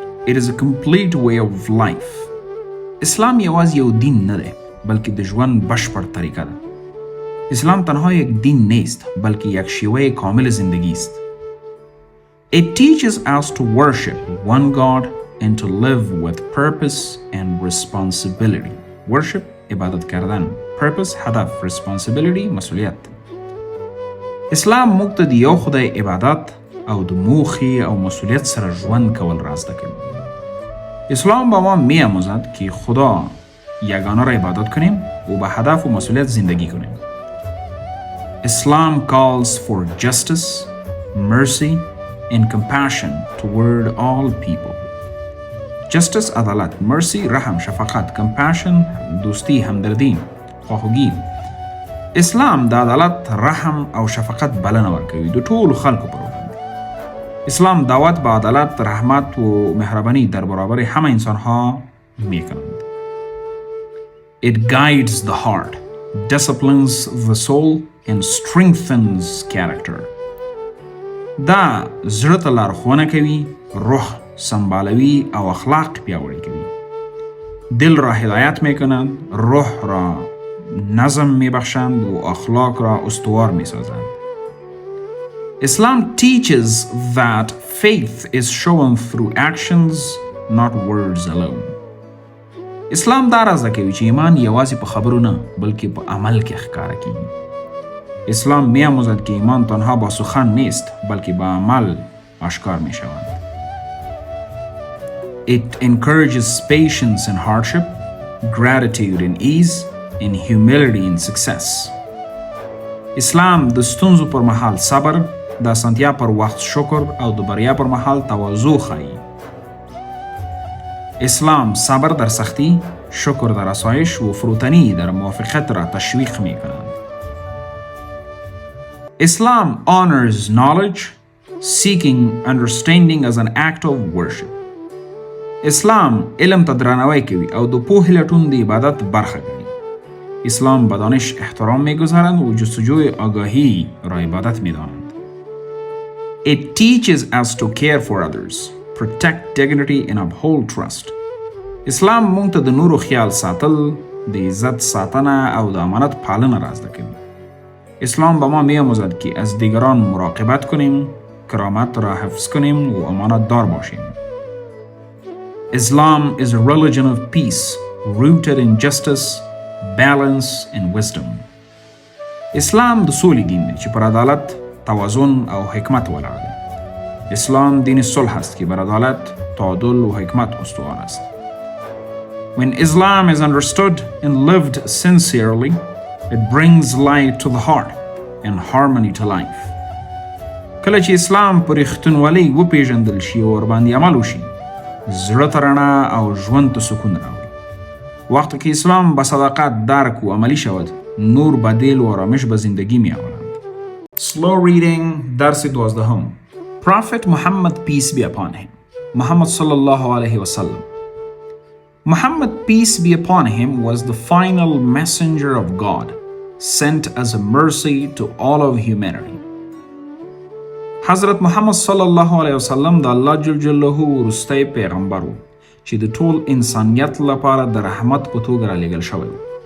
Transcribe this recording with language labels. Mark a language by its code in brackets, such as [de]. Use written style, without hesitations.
[en] It is a complete way of life. [ps] اسلام یوازې یو دین نه دی بلکې د ژوند بشپړ طریقه ده. [fa] اسلام تنها یک دین نیست بلکه یک شیوه کامل زندگی است. [en] It teaches us to worship one God and to live with purpose and responsibility. [fa] Worship عبادت کردن. [en] Purpose هدف. Responsibility مسئولیت. [ps] اسلام موږ ته د یو خدای عبادت او د موخې او مسئولیت سره ژوند کول را زده کوي. [fa] اسلام با ما می‌آموزد که خدا یگانه را عبادت کنیم و به هدف و مسئولیت زندگی کنیم. [en] Islam calls for justice, mercy, and compassion toward all people. [fa] Justice عدالت، mercy رحم شفقت، compassion دوستی همدردی خواخوږي. [ps] اسلام د عدالت، رحم او شفقت بلنه ورکوي د ټولو خلکو پر وړاندې. [fa] اسلام دعوت به عدالت، رحمت و مهربانی در برابر همه انسانها میکنند. [en] It guides the heart, disciplines the soul and strengthens character. [ps] دا زړه ته لارښوونه کوي، روح سمبالوي او اخلاق پیاوړي کوي. [fa] دل را هدایت میکنند، روح را نظم میبخشند و اخلاق را استوار میسازند. [en] Islam teaches that faith is shown through actions, not words alone. [ps] اسلام دا را زده کوي چې ایمان یوازې په خبرو نه بلکې په عمل کې ښکاره کیږي. [fa] اسلام می‌آموزد که ایمان تنها با سخن نیست بلکه با عمل آشکار می شود. [en] It encourages patience in hardship, gratitude in ease, and humility in success. [ps] اسلام د ستونزو پر مهال صبر، د اسانتیا پر وخت شکر او د بریا پر مهال تواضع ښيي. [fa] اسلام صبر در سختی، شکر در آسایش و فروتنی در موافقت را تشویق می کند. [en] Islam honors knowledge, seeking understanding as an act of worship. [ps] اسلام علم ته درناوی کوي او د پوهې لټون د عبادت برخه ګڼي. [fa] اسلام به دانش احترام می‌گذارند و جستجوی آگاهی را عبادت می‌دانند. [en] It teaches us to care for others, protect dignity and uphold trust. [ps] اسلام موږ ته د نورو خیال ساتل، د عزت ساتنه او د امانت پالنه را زده کوي. [fa] اسلام به ما می‌آموزد که از دیگران مراقبت کنیم، کرامت را حفظ کنیم و امانت دار باشیم. [en] Islam is a religion of peace, rooted in justice, balance and wisdom. [ps] اسلام د سولې دین دی چې پر عدالت، توازن او حکمت ولاړ دی. [fa] اسلام دین صلح است که بر عدالت، تعادل و حکمت استوار است. [en] When Islam is understood and lived sincerely, it brings light to the heart and harmony to life. [ps] کله چې اسلام پر رښتینولۍ وپیژندل شي او ورباندې عمل وشي، زړه ته رڼا او ژوند ته سکون راوړي. [fa] وقتی که اسلام به صداقت درک و عملی شود، نور به دل و آرامش به زندگی می آورند. [en] Slow reading درس 12. Prophet Muhammad peace be upon him [ar] Muhammad sallallahu alaihi wasallam. [en] Muhammad, peace be upon him, was the final messenger of God, sent as a mercy to all of humanity. [ps] حضرت محمد صلی الله علیه وسلم د الله جل جلاله وروستی پیغمبر و چې د ټول انسانیت لپاره د رحمت په توګه رالیږل شوی و.